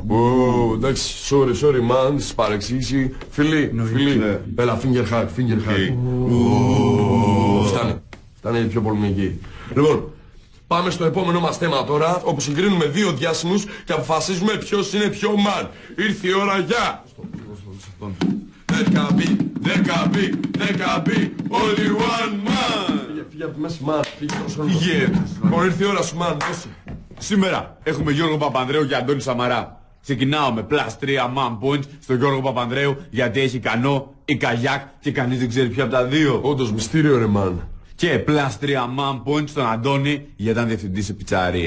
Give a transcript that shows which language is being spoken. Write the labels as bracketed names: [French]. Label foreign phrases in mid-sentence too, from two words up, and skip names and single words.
[Greek] Εντάξει, sorry, Μάνς, παρεξήγηση. Φίλοι, έλα, [English] finger hug. [Greek] Φτάνε πιο πολεμική. Λοιπόν, πάμε στο επόμενο μας θέμα τώρα, όπου συγκρίνουμε δύο διάσημους και αποφασίζουμε ποιος είναι πιο man. Ήρθε η ώρα για... [English] 10B, only one man. [Greek] Φύγε από τη μέση, man. Φύγε. Λοιπόν, ήρθε η ώρα σου, man. Δώσε. Σήμερα έχουμε Γιώργο Παπανδρέου και Αντώνη Σαμαρά. Ξεκινάω με +3 [English] man points [Greek] στον Γιώργο Παπανδρέου γιατί έχει κανό ή καγιάκ και κανείς δεν ξέρει ποιο από τα δύο. Όντως μυστήριο ρε, man. Και +3 [English] man points [Greek] στον Αντώνη γιατί ήταν διευθυντής σε πιτσαρία.